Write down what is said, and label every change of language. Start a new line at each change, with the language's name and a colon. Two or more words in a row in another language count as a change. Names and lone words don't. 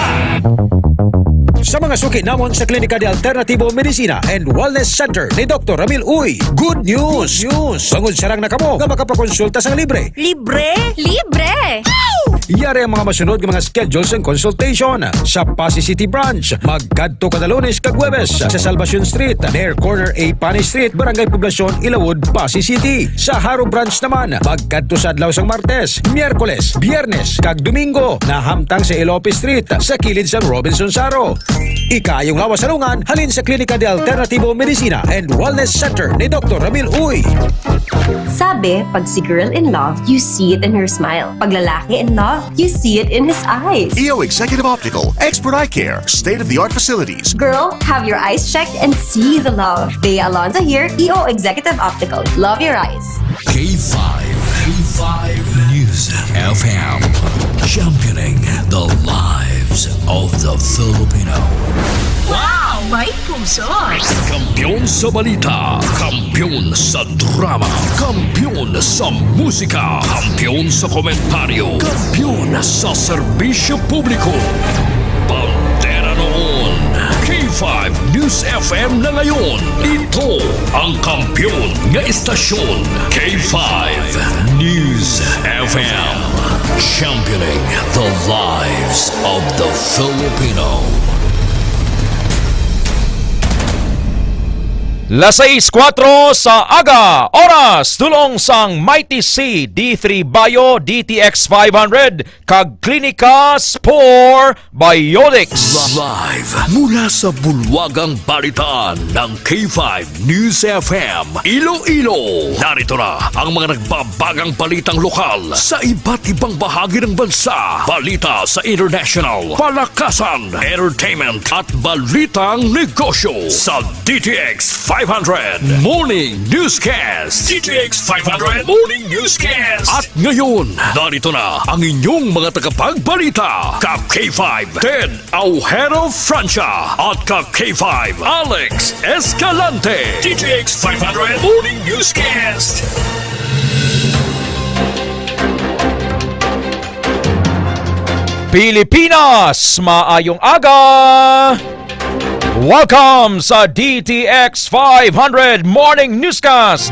Hiligaynon: Sa mga suki namon sa Klinika de Alternativo Medicina and Wellness Center ni Dr.
English: Ramil Uy, good news!
Hiligaynon: Bangod sarang na kamo nga makapakonsulta sa libre. Libre? Libre! Yari ang mga masunod ng mga
English: schedules and consultation
Hiligaynon: sa Pasay City Branch. Magkadto kada Lunes kag Huwebes sa Salvacion Street,
English: near corner A Pani Street, Barangay Poblacion, Ilawod, Pasay City.
Hiligaynon: Sa Haro Branch naman, magkadto sa adlaw sang Martes, Miyerkules, Biyernes kag Domingo na hamtang sa Ilope Street sa kilid sa Robinson Saro. Ikayong lawas salungan halin sa Klinika de Alternativo Medicina and Wellness Center ni Dr. Ramil Uy.
Filipino: Sabi, pag si
English: girl in love, you see it in her smile.
Filipino: Pag lalaki
English: in love, you see it in his eyes. EO Executive Optical, expert eye care, state-of-the-art facilities. Girl, have your eyes checked and see the love. Bea Alonzo here, EO Executive Optical. Love your eyes. K5 News FM, championing the lives of the Filipino.
Filipino: Wow! May puso!
Hiligaynon: Kampiyon sa balita, kampiyon sa drama, kampiyon sa musika, kampiyon sa komentaryo, kampiyon sa serbisyo publiko.
Filipino: Bandera noon, K5 News FM na ngayon. Ito ang kampiyon nga istasyon, K5 News FM,
English: championing the lives of the Filipino.
Hiligaynon: Las 6:04 sa aga, oras tulong sang Mighty C D3 Bio DTX 500 kag Klinika Spore Biotics.
Filipino: Live mula sa bulwagang balitaan ng K5 News FM Iloilo. Narito na ang mga nagbabagang balitang lokal sa iba't ibang bahagi ng bansa. Balita sa international, palakasan, entertainment at balitang negosyo sa DTX 500 Morning Newscast. DTX 500 Morning Newscast. At ngayon, narito na ang inyong mga tagapagbalita. Kap K5 Ted Aujero Francia at Kap K5 Alex Escalante. DTX 500 Morning Newscast.
Hiligaynon: Pilipinas, maayong aga! Welcome sa DTX 500 Morning Newscast.